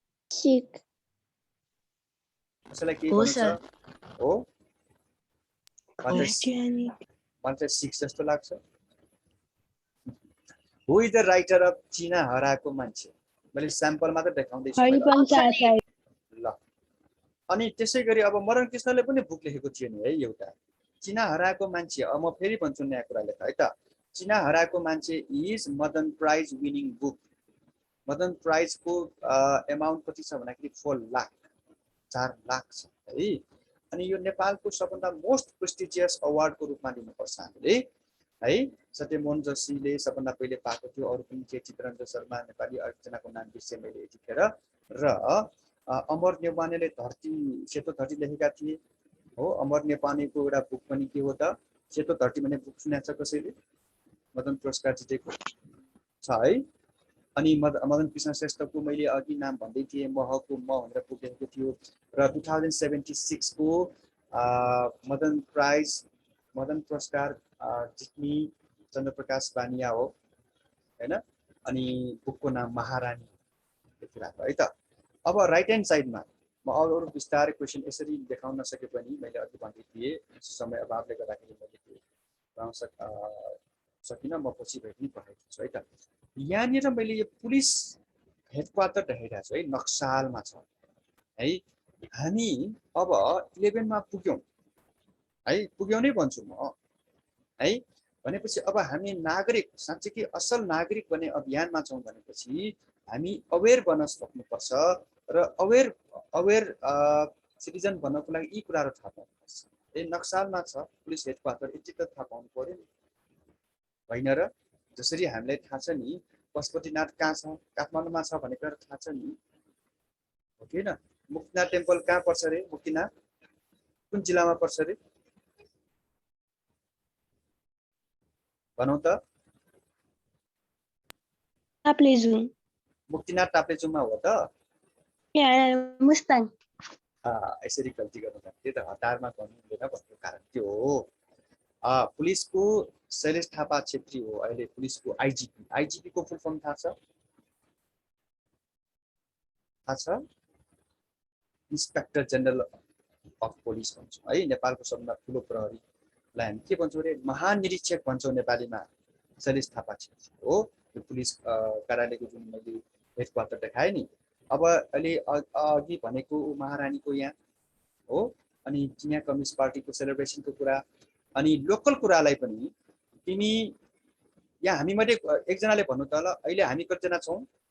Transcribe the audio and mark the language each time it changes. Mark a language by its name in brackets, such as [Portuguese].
[English] Sikh. [Nepali] कसैलाई के हो भन्नु सर। छ? हो? [English] Christianity. [Nepali] मलाई 6 जस्तो लाग्छ। [English] Who is the writer of चिना हराएको मान्छे? [Nepali] मैले स्याम्पल मात्र देखाउँदै छु। हरिवंश आचार्य। ल। अनि त्यसै गरी अब मरण कृष्णले पनि बुक लेखेको थियो नि है एउटा। चिना हराएको मान्छे। अब म फेरि भन्छु नयाँ कुरा लेख है त। चिना हराएको मान्छे [English] Is Madan prize winning book. [Nepali] Madan प्राइजको amount कति छ भन्दाखेरि 4 लाख 4 लाख छ है। अनि यो नेपालको सबभन्दा मोस्ट प्रेस्टिजियस अवार्डको रूपमा लिनुपर्छ हामीले है। सत्यमोहन जोशीले सबभन्दा पहिले पाएको थियो। अरू पनि थिए, चित्ररञ्जन शर्मा नेपाली, एकजनाको नाम बिर्सेँ मैले यतिखेर। र अमर नेवानेले सेतो धरती लेखेका थिए हो। अमर नेवानेको एउटा बुक पनि के हो त सेतो धरती भन्ने बुक सुनेको छ कसैले? मदन पुरस्कार जितेको छ है। अनि मदन कृष्ण श्रेष्ठको मैले अघि नाम भन्दै थिएँ, महको म भनेर बुक लेखेको थियो। र 2076 को मदन पुरस्कार जित्ने चन्द्रप्रकाश बानिया हो हैन। अनि बुकको नाम महारानी लेखिरहेको है त। अब राइट ह्यान्ड साइडमा म अरू विस्तारै क्वेसन यसरी देखाउन नसके पनि मैले अघि भन्दै थिएँ समय अभावले गर्दाखेरि मैले त्यो देखाउन सकिनँ। म पछि भए पनि पठाएको छु है त। यहाँनिर मैले यो पुलिस हेडक्वार्टर देखाइरहेको छु है, नक्सालमा छ है। हामी अब 11 मा पुग्यौँ है, पुग्यौँ नै भन्छु म है। भनेपछि अब हामी नागरिक साँच्चै असल नागरिक बन्ने अभियानमा छौँ भनेपछि हामी अवेर बन्न सक्नुपर्छ र अवेर सिटिजन बन्नको लागि यी कुराहरू थाहा पाउनुपर्छ। ए नक्सालमा छ पुलिस हेडक्वार्टर, यति त थाहा पाउनु पर्यो नि होइन र? जसरी हामीलाई थाहा छ नि पशुपतिनाथ कहाँ छ, काठमाडौँमा छ भन्ने कुरा थाहा छ नि हो कि होइन? मुक्तिनाथ टेम्पल कहाँ पर्छ रे? मुक्तिनाथ कुन जिल्लामा पर्छ रे भनौँ त? ताप्लेजुङ। मुक्तिनाथ ताप्लेजुङमा हो त? मुस्ताङ। यसरी गल्ती गर्नु पर्ने त्यो त हतारमा गर्नु हुँदैन भन्ने कारण त्यो हो। पुलिसको शैलेश थापा छेत्री हो अहिले पुलिसको आइजिपी। आइजिपी को फुल फर्म थाहा छ? इन्स्पेक्टर जेनरल अफ पुलिस भन्छौँ है। नेपालको सबभन्दा ठुलो प्रहरीलाई हामी के भन्छौँ अरे? महानिरीक्षक भन्छौँ नेपालीमा। शैलेश थापा छेत्री हो यो पुलिस कार्यालयको जुन मैले हेडक्वार्टर देखाएँ नि। अब अहिले अघि भनेको महारानीको यहाँ हो। अनि चिनिया कम्युनिस्ट पार्टीको सेलिब्रेसनको कुरा अनि लोकल कुरालाई पनि तिमी यहाँ हामी मध्ये एकजनाले भन्नु त ल अहिले हामी कतिजना छौँ?